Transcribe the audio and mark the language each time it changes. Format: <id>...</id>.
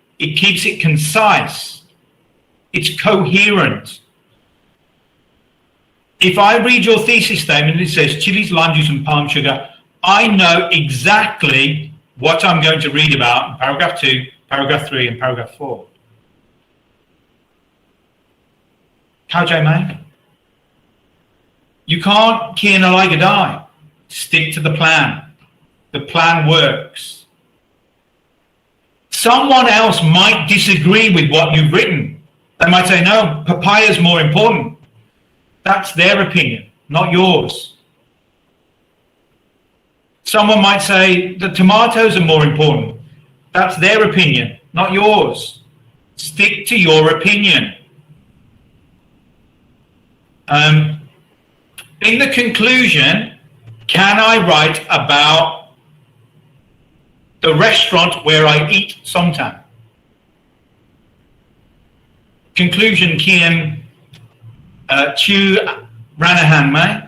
<en>It keeps it concise. It's coherent. If I read your thesis statement and it says chilies, lime juice, and palm sugar, I know exactly what I'm going to read about in paragraph 2, paragraph 3, and paragraph 4.</en> <th>เข้าใจไหม</th> <en>You can't</en> <th>เขียนอะไรก็ได้</th> <en>Stick to the plan. The plan works. Someone else might disagree with what you've written. They might say, no, papaya is more important. That's their opinion, not yours. Someone might say the tomatoes are more important. That's their opinion, not yours. Stick to your opinion. In the conclusion, can I write about the restaurant where I eat sometimes?</en> <th>Conclusion เขียนชื่อร้านอาหารไหม</th>